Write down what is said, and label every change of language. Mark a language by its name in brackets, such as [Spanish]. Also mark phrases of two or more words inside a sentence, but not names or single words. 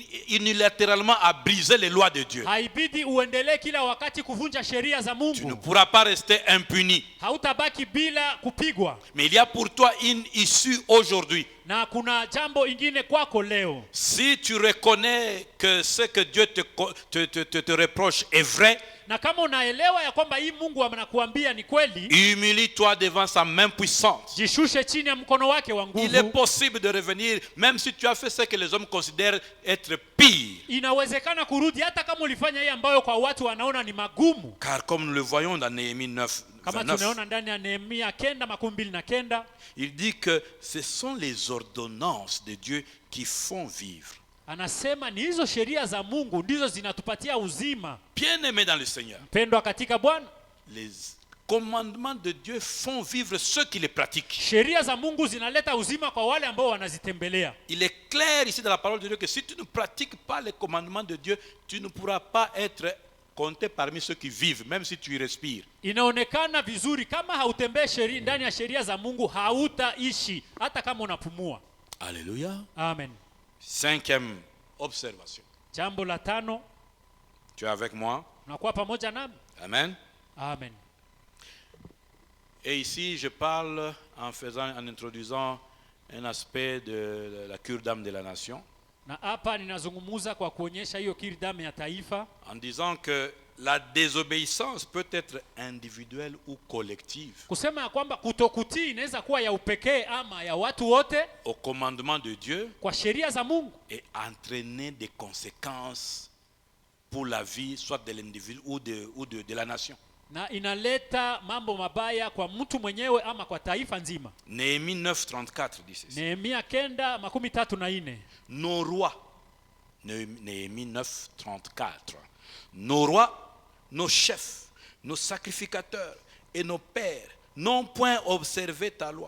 [French] unilatéralement à briser les lois de Dieu. [Swahili] haibidi uendelee kila wakati kuvunja sheria za [French] Tu ne [Swahili] Mungu. [French] pourras pas rester impuni. [Swahili] Hautabaki bila kupigwa. [French] Mais il y a pour toi une issue aujourd'hui. [Swahili] Na kuna jambo ingine kwako leo. [French] Si tu reconnais que ce que Dieu te reproche est vrai, [Swahili] Na kama unaelewa ya kwamba hii Mungu anakuambia ni kweli, [French] humilie-toi devant sa main puissante. [Swahili] jishushe chini ya mkono wake wa [French] Il est [Swahili] nguvu. [French] possible de revenir, même si tu as fait ce que les hommes considèrent être pire. [Swahili] Inawezekana kurudi hata kama ulifanya hii ambayo kwa watu wanaona ni magumu. [French] Car comme nous le voyons dans Néhémie 9, [Swahili] Kama 29, tunaona ndani ya Nehemia 9:29, [French] il dit que ce sont les ordonnances de Dieu qui font vivre. [Swahili] anasema ni hizo sheria za Mungu ndizo zinatupatia uzima. [French] Bien-aimés dans le Seigneur, [Swahili] Pendwa katika Bwana, [French] les commandements de Dieu font vivre ceux qui les pratiquent. [Swahili] sheria za Mungu zinaleta uzima kwa wale ambao wanazitembelea. [French] Il est clair ici dans la parole de Dieu que si tu ne pratiques pas les commandements de Dieu, tu ne pourras pas être compté parmi ceux qui vivent, même si tu y respires. [Swahili] Inaonekana vizuri kama hautembee sheria ndani ya sheria za Mungu, hautaishi hata kama unapumua. [French] Alléluia. Amen. Cinquième observation. [Swahili] Jambo la 5, [French] Tu es avec moi? [Swahili] unakuwa pamoja nami? Amen. Amen. [French] Et ici, je parle en introduisant un aspect de la cure d'âme de la nation, [Swahili] Na hapa ninazungumuza kwa kuonyesha hiyo kirdame ya taifa, [French] en disant que la désobéissance peut être individuelle ou collective [Swahili] kusema ya kwamba kutokutii inaweza kuwa ya upekee ama ya watu wote [French] au commandement de Dieu [Swahili] kwa sheria za Mungu, [French] et entraîner des conséquences pour la vie, soit de l'individu ou de la nation. [Swahili] na inaleta mambo mabaya kwa mtu mwenyewe ama kwa taifa nzima. [French] Néhémie 9:34 dit ceci. [Swahili] Nehemia 9:34. [French] Nos rois, Néhémie 9:34, nos rois, nos chefs, nos sacrificateurs et nos pères n'ont point observé ta loi.